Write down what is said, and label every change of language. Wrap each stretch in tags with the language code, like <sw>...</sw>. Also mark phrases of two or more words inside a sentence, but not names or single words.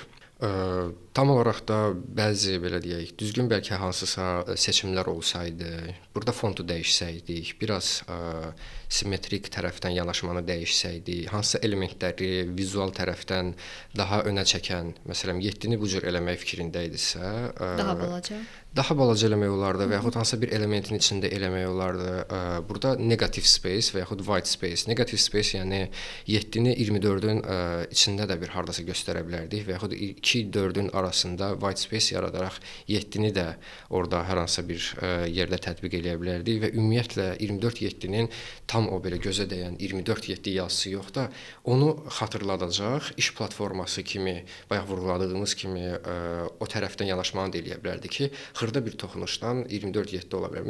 <az>Tam olaraq da bəzi belə deyək, düzgün bəlkə hansısa seçimlər olsaydı, burada fontu dəyişsəydik, biraz simmetrik tərəfdən yanaşmanı dəyişsəydik, hansısa elementləri vizual tərəfdən daha önə çəkən, məsələn, 7-ni bu cür eləmək fikrində idisə, daha balaca eləmək olardı və yaxud hansısa bir elementin içində eləmək olardı.</az> <en>Burada negative space</en> <az>və yaxud</az> <en>white space. Negative space</en> <az>yəni 7-ni 24-ün içində də bir hardasa göstərə bilərdik və yaxud 2-4-ün arasında</az> <en>white space</en> <az>yaradaraq 7-ni də orada hər hansısa bir yerdə tətbiq eləyə bilərdik və ümumiyyətlə 24/7-nin tam o belə gözə dəyən 24/7 yazısı yox da onu xatırladacaq iş platforması kimi, bayaq vurğuladığımız kimi o tərəfdən yanaşmanı da eləyə bilərdi ki, xırda bir toxunuşdan 24/7 ola bilər.</az>